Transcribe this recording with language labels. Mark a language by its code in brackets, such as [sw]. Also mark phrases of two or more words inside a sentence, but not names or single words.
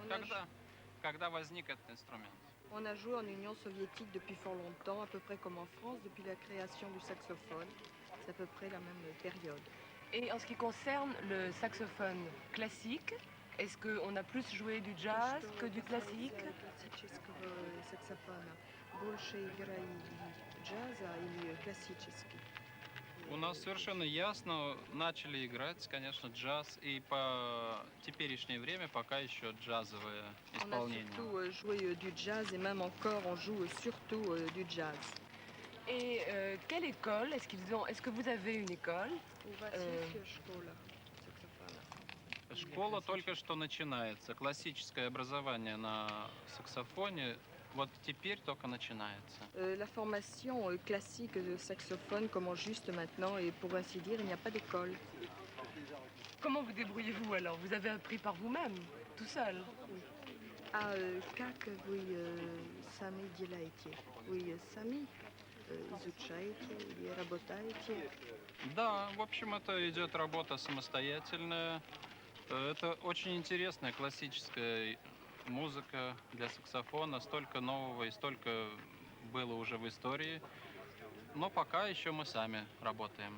[ru] Когда возник этот инструмент. [fr] On a joué en Union soviétique depuis fort longtemps, à peu près comme en France, depuis la création du saxophone. C'est à peu près la même période. Et en ce qui concerne le saxophone classique, est-ce qu'on a plus joué du jazz que du classique? [ru] Классического саксофона больше играли джаза или классический? У нас совершенно ясно начали играть, конечно, джаз, и по теперешнее время пока еще джазовое [fr] On a [ru] исполнение. [fr] surtout joué du jazz et même encore on joue surtout du jazz. Et quelle école? Est-ce que vous avez une école? [ru] У вас есть школа саксофона? Школа только что начинается. Классическое образование на саксофоне вот теперь только начинается. [fr] La formation classique de saxophone commence juste maintenant et pour ainsi dire, il n'y a pas d'école. Comment vous débrouillez-vous alors? Vous avez appris par vous-même, tout seul? [ru] Ah, как вы сами делаете? Вы сами изучаете или работаете? Да, в общем, это идет работа самостоятельная. Это очень интересная классическая музыка для саксофона. Столько нового и столько было уже в истории. Но пока еще мы сами работаем.